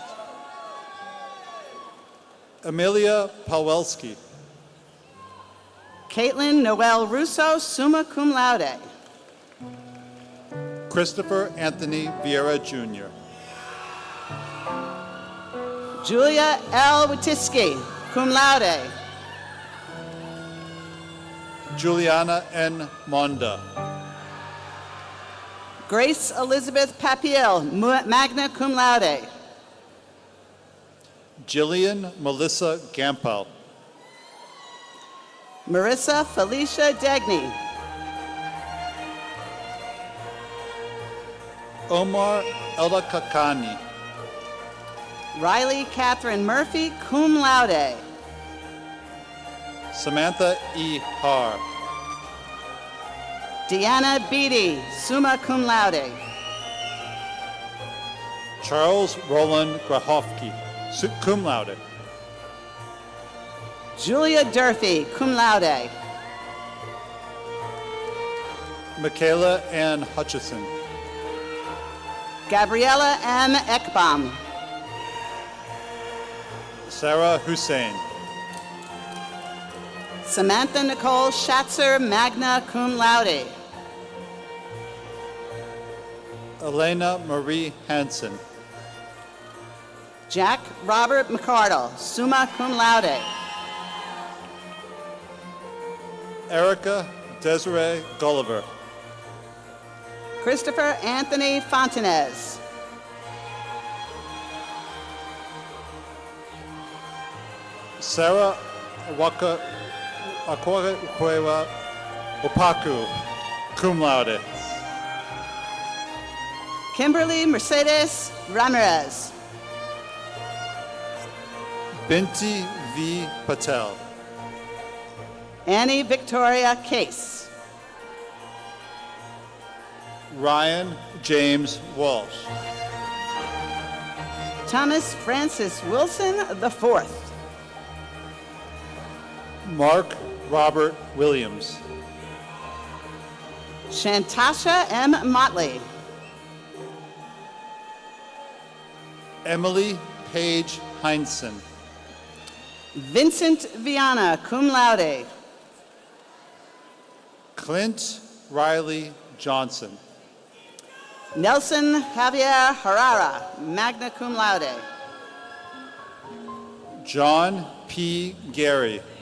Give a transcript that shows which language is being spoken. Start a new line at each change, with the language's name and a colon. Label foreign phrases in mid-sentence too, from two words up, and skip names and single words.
English: Amelia Pawelski. Caitlin Noel Russo,
Latin: summa cum laude.
English: Christopher Anthony Vieira Jr. Julia L.
Latin: Witiski, cum laude.
English: Juliana N. Monda. Grace Elizabeth Papiel,
Latin: magna cum laude.
English: Jillian Melissa Gampel. Marissa Felicia Degny. Omar Ella Kakani. Riley Catherine Murphy,
Latin: cum laude.
English: Samantha E. Har. Deanna Beatty,
Latin: summa cum laude.
English: Charles Roland Grahofke,
Latin: cum laude.
English: Julia Durfee,
Latin: cum laude.
English: Michaela Ann Hutchison. Gabriella M. Ekbom. Sarah Hussein. Samantha Nicole Schatzer,
Latin: magna cum laude.
English: Elena Marie Hansen. Jack Robert McCardle,
Latin: summa cum laude.
English: Erica Desiree Gulliver. Christopher Anthony Fontanez. Sarah Akwakuewa Opaku,
Latin: cum laude.
English: Kimberly Mercedes Ramirez. Binti V. Patel. Annie Victoria Case. Ryan James Walsh. Thomas Francis Wilson IV. Mark Robert Williams. Shantasha M. Motley. Emily Page Heinsohn. Vincent Viana,
Latin: cum laude.
English: Clint Riley Johnson. Nelson Javier Herrera,
Latin: magna cum laude.
English: John P. Gary.